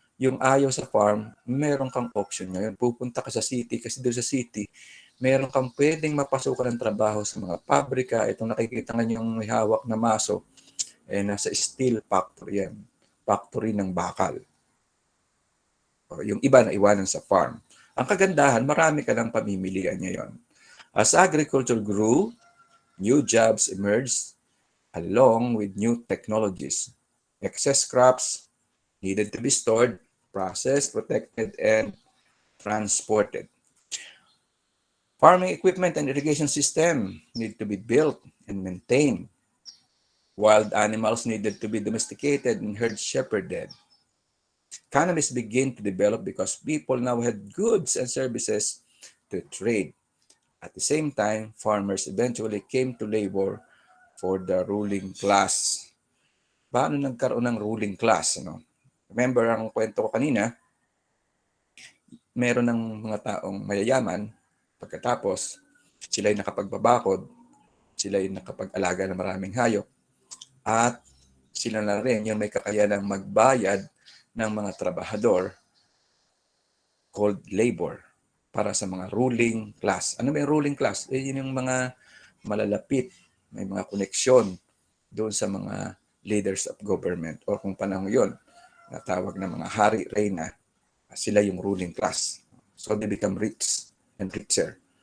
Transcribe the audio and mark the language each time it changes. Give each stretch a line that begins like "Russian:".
Filipino: yung ayaw sa farm, meron kang option ngayon. Pupunta ka sa city kasi doon sa city, meron kang pwedeng mapasukan ng trabaho sa mga pabrika. Itong nakikita nga yung may hawak na maso, nasa steel factory yan. Factory ng bakal. Yung iba na iwanan sa farm. Ang kagandahan, marami ka ng pamimilian ngayon.
English: As agriculture grew, new jobs emerged along with new technologies. Excess crops needed to be stored, processed, protected, and transported. Farming equipment and irrigation system need to be built and maintained. Wild animals needed to be domesticated and herd shepherded. Economies begin to develop because people now had goods and services to trade. At the same time, farmers eventually came to labor for the ruling class.
Filipino: Paano nagkaroon ng ruling class? Ano? Remember ang kwento ko kanina, meron ng mga taong mayayaman, pagkatapos sila ay nakapagbabakod, sila ay nakapag-alaga ng maraming hayop, at sila na rin yung may kakayanang magbayad ng mga trabahador called labor para sa mga ruling class. Ano ba yung ruling class? Yun yung mga malalapit, may mga koneksyon doon sa mga
English: leaders of government
Filipino: o kung panahon yun, natawag na mga hari, reyna, sila yung ruling class.
English: So they become rich and richer.